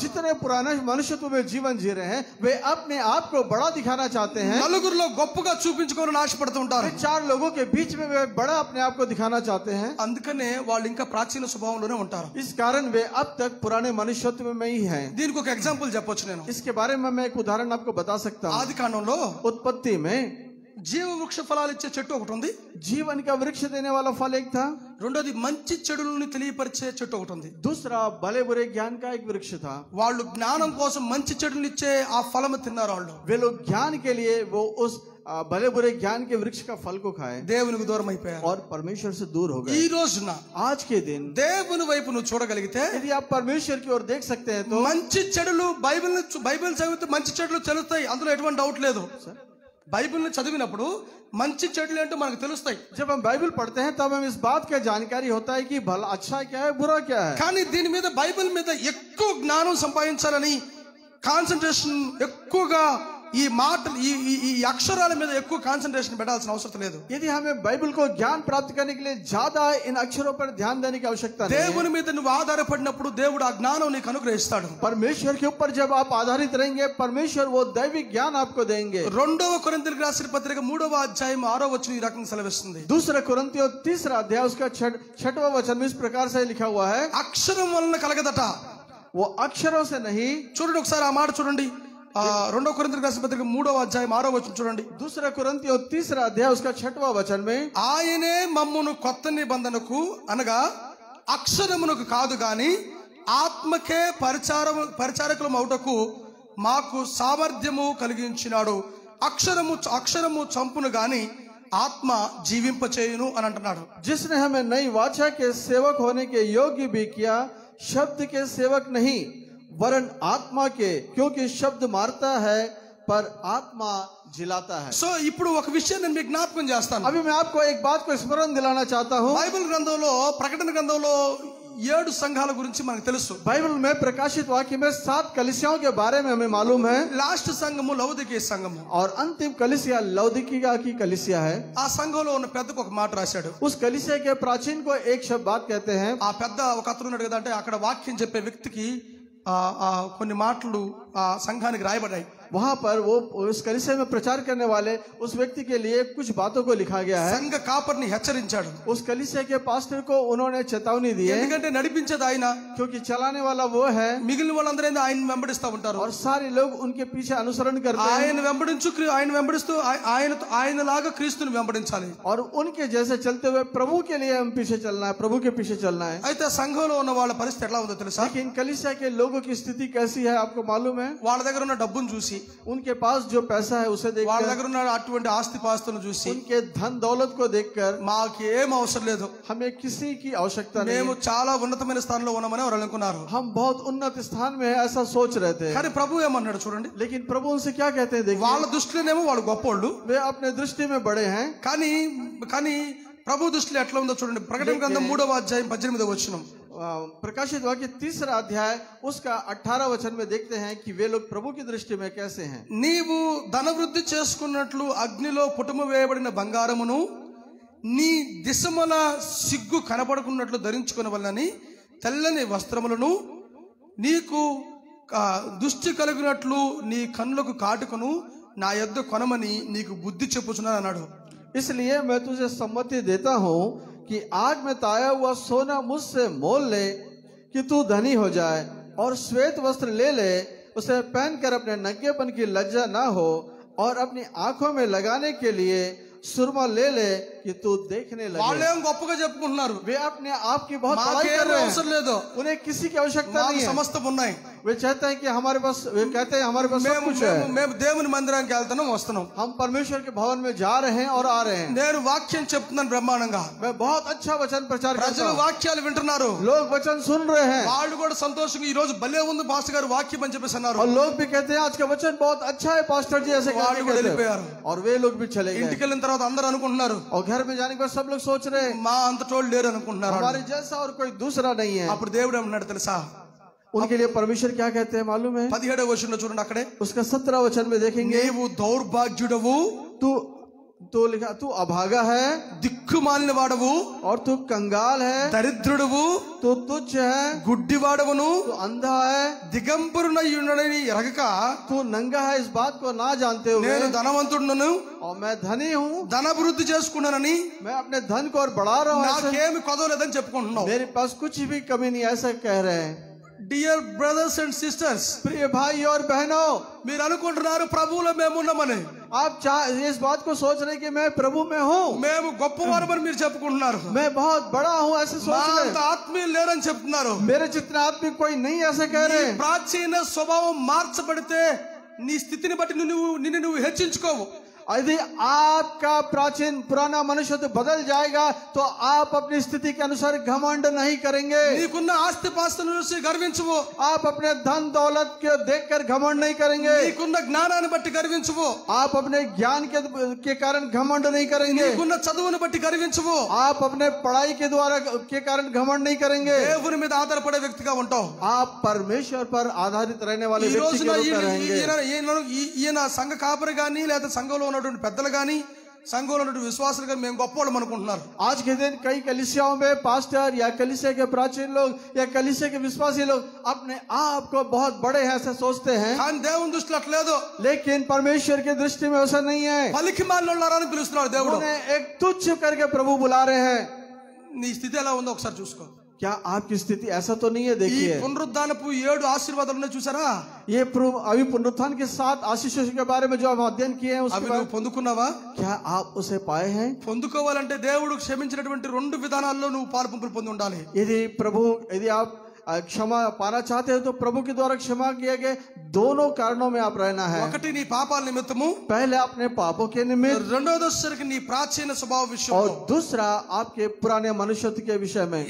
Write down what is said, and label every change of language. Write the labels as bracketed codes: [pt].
[hi] जितने पुराने मनुष्यत्व में जीवन जी रहे हैं, वे अपने आप को बड़ा दिखाना चाहते हैं। [te] నలుగురిలో గొప్పగా చూపించుకోవాలని ఆశపడుతూ ఉంటారు. [hi] वे चार लोगों के बीच में वे बड़ा अपने आप को दिखाना चाहते हैं। [te] అందుకనే వాళ్ళు ఇంకా ప్రాచీన స్వభావంలోనే ఉంటారు. [hi] इस कारण वे अब तक पुराने मनुष्यत्व में ही हैं। [te] దీనికి ఒక ఎగ్జాంపుల్ చెప్పొచ్చు నేను. [hi] इसके बारे में मैं एक उदाहरण आपको बता सकता हूँ। [te] ఆది కాండంలో [hi] उत्पत्ति में [te] జీవ వృక్ష ఫలాలు ఇచ్చే చెట్టు ఒకటి ఉంది. [hi] जीवन का वृक्ष देने वाला फल एक था। [te] రెండోది మంచి చెడులను తెలియపరిచే చెట్టు ఒకటి ఉంది. [hi] दूसरा भले बुरे ज्ञान का एक वृक्ष था। [te] వాళ్ళు జ్ఞానం కోసం మంచి చెడులను ఇచ్చే ఆ ఫలము తిన్నారు. వాళ్ళు [hi] वे लोग ज्ञान के लिए वो उस भले बुरे ज्ञान के वृक्ष का फल को खाए [te] దేవునికి దూరం అయిపోయారు. [hi] और परमेश्वर से दूर हो [te] ఈ [hi] गए। [te] రోజున [hi] आज के दिन [te] దేవుని వైపు నువ్వు చూడగలిగితే, [hi] यदि आप परमेश्वर की ओर देख सकते हैं तो [te] మంచి చెడులు బైబిల్ చదివితే మంచి చెడులు తెలుస్తాయి, అందులో ఎటువంటి డౌట్ లేదు. బైబిల్ చదివినప్పుడు మంచి చెడులు ఏంటో మనకు తెలుస్తాయి. [hi] जब हम बाइबल पढ़ते हैं तब हम इस बात का जानकारी होता है कि भला अच्छा क्या है, बुरा क्या है। [te] కానీ దీని మీద బైబిల్ మీద ఎక్కువ జ్ఞానం సంపాదించాలని కాన్సన్ట్రేషన్ ఎక్కువగా ఈ మాటలు ఈ అక్షరాల మీద ఎక్కువ కాన్సన్ట్రేషన్ పెట్టాల్సిన అవసరం లేదు. [hi] यदि हमें बाइबल को ज्ञान प्राप्त करने के लिए ज्यादा इन अक्षरों पर ध्यान देने की आवश्यकता नहीं है। [te] దేవుని మీద నువ్వు ఆధారపడినప్పుడు దేవుడు ఆ జ్ఞానం నీకు అనుగ్రహిస్తాడు. [hi] परमेश्वर के ऊपर जब आप आधारित रहेंगे, परमेश्वर वो दैविक ज्ञान आपको देंगे। [te] 2వ కొరింథీయులకు రాసిన పత్రిక 3వ అధ్యాయం 6వ వచనం ఈ రకంగా సెలవిస్తుంది. [hi] दूसरा कुरिन्थियों 3 अध्याय उसका 6वां वचन में इस प्रकार से लिखा हुआ है, [te] అక్షరం వలన కలగదట. [hi] वो अक्षरों से नहीं। [te] చూడండి ఒకసారి ఆ మాట చూడండి. 2వ కొరింథీయులకు రాసిన పత్రిక 3వ అధ్యాయం 6వ వచనం చూడండి. [hi] दूसरा कुरिन्थियों 3 अध्याय उसका 6वां वचन में, [te] ఆయనే మమ్మును కొత్త నిబంధనకు అనగా అక్షరమునకు కాదు గాని ఆత్మకే పరిచారకులం అవుటకు మాకు సామర్థ్యము కలిగించినాడు. అక్షరము చంపును గాని ఆత్మ జీవింపచేయును అని అంటున్నాడు. [hi] जिसने हमें नई वाचा के सेवक होने के योग्य भी किया, शब्द के सेवक नहीं वरन आत्मा के, क्योंकि शब्द मारता है पर आत्मा जिलाता है. [te] సో ఇప్పుడు ఒక విషయం నేను మీకు జ్ఞాపకం చేస్తాను. [hi] अभी मैं आपको एक बात को स्मरण दिलाना चाहता हूँ. [te] బైబిల్ గ్రంథంలో ప్రకటన గ్రంథంలో 7 సంఘాల గురించి మనకు తెలుసు. [hi] बाइबल में प्रकाशित वाक्य में 7 कलीसियाओं के बारे में हमें मालूम है. [te] లాస్ట్ సంఘము లౌదికీయ సంఘము. [hi] और अंतिम कलीसिया लौदीकिया की कलीसिया है. [te] ఆ సంఘంలో ఉన్న పెద్దకు ఒక మాట రాశాడు. [hi] उस कलीसिया के प्राचीन को एक शब्द बात कहते हैं. [te] ఆ పెద్ద ఒక అతను ఉన్నాడు కదా, అంటే అక్కడ వాక్యం చెప్పే వ్యక్తికి కొన్ని మాటలు ఆ సంఘానికి రాయబడ్డాయి. [hi] वहां पर वो उस कलीसिया में प्रचार करने वाले उस व्यक्ति के लिए कुछ बातों को लिखा गया है. [te] సంఘ కాపరిని హెచ్చరించాడు. [hi] उस कलीसिया के पास्टर को उन्होंने चेतावनी दी है. [te] ఎందుకంటే నడిపించేది ఆయన, [hi] क्योंकि चलाने वाला वो है [te] మిగిలిన వాళ్ళందరూ ఆయన వెంబడిస్తూ ఉంటారు. [hi] और सारे लोग उनके पीछे अनुसरण करते हैं. [te] ఆయన వెంబడిస్తూ ఆయనలాగా క్రీస్తుని వెంబడించాలి. [hi] और उनके जैसे चलते हुए प्रभु के लिए हम पीछे चलना है, प्रभु के पीछे चलना है. [te] అయితే సంఘంలో ఉన్న వాళ్ళ పరిస్థితి ఎలా ఉందో తెలుసా? [hi] लेकिन कलीसिया के लोगों की स्थिति कैसी है आपको मालूम है? [te] వాళ్ళ దగ్గర ఉన్న డబ్బును చూసి, [hi] उनके पास जो पैसा है उसे [te] వాళ్ళ [hi] देखकर, [te] దగ్గర ఉన్న అటువంటి ఆస్తిపాస్తులను చూసి, [hi] उनके धन दौलत को देखकर [te] మాకు ఏం అవసరం లేదు, [hi] हमें किसी की आवश्यकता नहीं [te] మేము [hi] है, [te] చాలా ఉన్నతమైన స్థానంలో ఉన్నామని వారు అనుకున్నారు. [hi] हम बहुत उन्नत स्थान में है ऐसा सोच रहे थे. [te] కానీ ప్రభు ఏమన్నాడు చూడండి. [hi] लेकिन प्रभु उनसे क्या कहते हैं देखिए. [te] వాళ్ళ దృష్టిలోనేమో వాళ్ళు గొప్పోళ్ళు, [hi] वे अपने दृष्टि में बड़े हैं. [te] కానీ ప్రభు దృష్టిలో ఎట్లా ఉందో చూడండి. ప్రకటన గ్రంథం 3వ అధ్యాయం 18వ వచనం. [hi] प्रकाशित वाक्य 3रा अध्याय उसका 18 वचन में देखते हैं कि वे लोग प्रभु की दृष्टि में कैसे हैं. [te] నీవు ధనవృద్ధి చేసుకున్నట్లు అగ్నిలో పుటము వేయబడిన బంగారమును నీ దిశముల సిగ్గు కనపడకున్నట్లు ధరించుకునవలనని తెల్లని వస్త్రములను నీకు దృష్టి కలిగినట్లు నీ కన్నులకు కాటుకను నా యొద్ద కొనమని నీకు బుద్ధి చెప్పుచున్నాను అన్నాడు. [hi] इसलिए मैं तुझे सम्मति देता हूँ कि आग में ताया हुआ सोना मुझसे मोल ले कि तू धनी हो जाए, और श्वेत वस्त्र ले ले, उसे पहनकर अपने नंगेपन की लज्जा ना हो, और अपनी आंखों में लगाने के लिए सुरमा ले ले कि तू देखने लगे. [te] వాళ్ళేం గొప్పగా చెప్పుకుంటున్నారు. [hi] वे अपने आप की बहुत बड़ाई [te] మాకేం [hi] कर रहे [te] అవసరం [hi] हैं. [te] లేదు, [hi] उन्हें किसी की आवश्यकता [te] మాకు [hi] नहीं है. [te] సమస్తం ఉన్నాయి. [hi] वे चाहते हैं कि हमारे पास, वे कहते हैं हमारे पास सब कुछ है. [te] మేము దేవుని మందిరానికి వెళ్తున్నాం, వస్తున్నాం. [hi] हम परमेश्वर के भवन में जा रहे हैं और आ रहे हैं. [te] నేను వాక్యం చెప్తున్నాను బ్రహ్మాండంగా. [hi] मैं बहुत अच्छा वचन प्रचार करता [te] ప్రజలు [hi] हूं. [te] వాక్యాలు వింటున్నారు. [hi] लोग वचन सुन रहे हैं [te] వాళ్ళు కూడా సంతోషంగా ఈ రోజు భలే ఉంది పాస్టర్ గారు వాక్యం అని చెప్పేసి అన్నారు. [hi] और लोग भी कहते हैं आज का वचन बहुत अच्छा है पास्टर जी, ऐसे [te] వాళ్ళు కూడా వెళ్ళిపోయారు. [hi] और वे लोग भी चले गए. [te] ఇంటికి వెళ్ళిన తర్వాత అందరూ అనుకుంటున్నారు, [hi] और घर में जाने के बाद सब लोग सोच रहे हैं [te] మా అంత తోడు లేరు అనుకుంటున్నారు. [hi] हमारे जैसा और कोई दूसरा नहीं है. [te] అప్పుడు దేవుడు ఏమన్నాడు తెలుసా? [hi] उनके लिए परमेश्वर क्या कहते हैं मालूम है? [te] 17వ వచనంలో చూడండి. అక్కడే [hi] उसका 17 वचन में देखेंगे. [te] నీవు దౌర్భాగ్యుడవు, [hi] तू लिखा तू अभागा है, [te] దిక్కుమాలిన వాడవు, [hi] और तू कंगाल है, [te] దరిద్రుడవు, [hi] तू तुच्छ है, [te] గుడ్డివాడవును, [hi] तू अंधा है, [te] దిగంబరునయ్యుండని ఎరగక [hi] तू नंगा है, इस बात को ना जानते [te] నేను [hi] हुए, [te] ధనవంతుడును, [hi] और मैं धनी हूँ, [te] ధనభివృద్ధి చేసుకున్నానని [hi] मैं अपने धन को और बढ़ा रहा हूँ, ऐसा [te] నాకేమి కొదవలేదని చెప్పుకుంటున్నావు. [hi] मेरे पास कुछ भी कमी नहीं, ऐसा कह रहे हैं. [en] dear brothers and sisters, [hi] प्रिय भाई और बहनों, [te] మీరు అనుకుంటున్నారు ప్రభువులో మేము ఉన్నామని. [hi] आप इस बात को सोच रहे कि मैं प्रभु में हूँ, [te] మేము గొప్పవారమని మీరు చెప్పుకుంటున్నారు. [hi] मैं बहुत बड़ा हूँ ऐसे [te] మా [hi] सोच रहे [te] అంత [hi] हैं. [te] ఆత్మీయులు లేరని చెప్తున్నారు. [hi] मेरे जितना आदमी कोई नहीं ऐसे कह रहे हैं. [te] ప్రాచీన స్వభావం మార్చబడితే నీ స్థితిని బట్టి నిన్ను నువ్వు హెచ్చించుకోవు. [hi] यदि आपका प्राचीन पुराना मनुष्य तो बदल जाएगा तो आप अपनी स्थिति के अनुसार घमंड नहीं करेंगे. [te] నీకున్న ఆస్తిపాస్తులను చూసి గర్వించువు. [hi] आप अपने धन दौलत को देखकर घमंड नहीं करेंगे. [te] నీకున్న జ్ఞానాన్ని బట్టి గర్వించువు. [hi] आप अपने ज्ञान के कारण घमंड नहीं करेंगे. [te] నీకున్న చదువును బట్టి గర్వించువు. [hi] आप अपने पढ़ाई के द्वारा के कारण घमंड नहीं करेंगे. [te] దేవుని మీద ఆధారపడే వ్యక్తిగా ఉంటావు. [hi] आप परमेश्वर पर आधारित रहने वाले [te] ఈ [hi] व्यक्ति [te] రోజున [hi] के रूप में रहेंगे. [te] ఈయన సంఘ కాపరి గాని లేదా సంఘంలో ఉన్నటువంటి పెద్దలు గాని సంఘంలో ఉన్నటువంటి విశ్వాసులు గాని మేము గొప్పవాళ్ళం అనుకుంటున్నారు. [hi] आज के दिन कई कलीसियाओं में पास्टर या कलीसिया के प्राचीन लोग या कलीसिया के विश्वासी लोग अपने आप को बहुत बड़े हैं ऐसे सोचते हैं. [te] కానీ దేవుని దృష్టిలో అట్లేదు. [hi] लेकिन परमेश्वर की दृष्टि में ऐसा नहीं है. [te] పలికి మాలినోళ్ళని పిలుస్తున్నాడు దేవుడు. [hi] उन्हें एक तुच्छ करके प्रभु बुला रहे हैं. [te] నీ స్థితి ఎలా ఉందో ఒకసారి చూసుకో. [hi] क्या आपकी स्थिति ऐसा तो नहीं है? [te] ఈ [hi] देखिए [te] పునరుద్ధానపు 7 ఆశీర్వాదాలు ఉన్నాయి చూసారా? [hi] ये अभी पुनरुत्थान के 7 आशीषों के बारे में जो हम अध्ययन किए हैं [te] అవి [hi] उसके [te] నువ్వు [hi] बारे [te] పొందుకున్నావా? [hi] क्या आप उसे पाए हैं? [te] పొందుకోవాలంటే దేవుడు క్షమించినటువంటి 2 విధానాల్లో నువ్వు పాలుపంపులు పొంది ఉండాలి. [hi] यदि आप क्षमा पाना चाहते हैं तो प्रभु के द्वारा क्षमा किए गए दोनों कारणों में आप रहना है। [te] ఒకటి నీ పాపాల నిమిత్తము, [hi] पहले अपने पापों के निमित्त, [te] రెండోది వచ్చేసరికి నీ ప్రాచీన స్వభావ [hi] और [te] విషయంలో। [hi] दूसरा आपके पुराने मनुष्यत्व के विषय में।